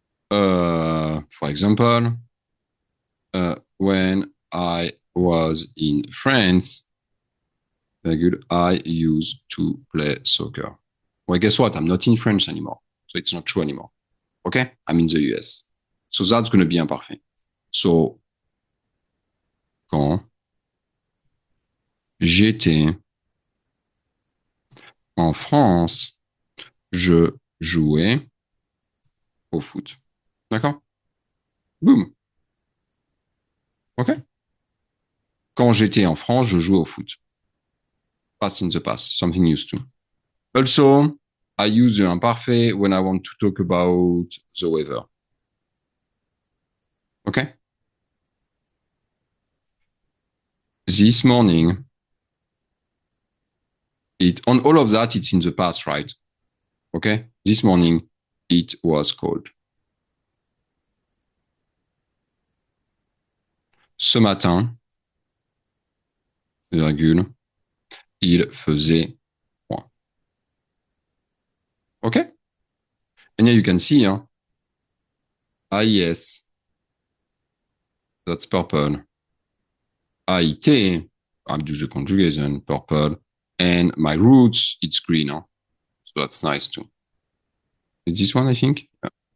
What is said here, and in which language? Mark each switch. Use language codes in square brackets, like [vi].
[en] For example, when I was in France, very good, I used to play soccer. Well, guess what? I'm not in France anymore. So it's not true anymore. Okay? I'm in the US. So that's going to be imparfait. [fr] So, quand j'étais en France, je jouais au foot. D'accord? Boum. OK? Quand j'étais en France, je jouais au foot. [en] Past in the past, something used to. Also, I use the imparfait when I want to talk about the weather. Okay? This morning, on all of that, it's in the past, right? Okay? This morning, it was cold. [fr] Ce matin, virgule, il faisait froid. [en] Okay? And here you can see, AIS, that's purple. AIT, I do the conjugation, purple. And my roots, it's green. So that's nice too. It's this one, I think. Yeah.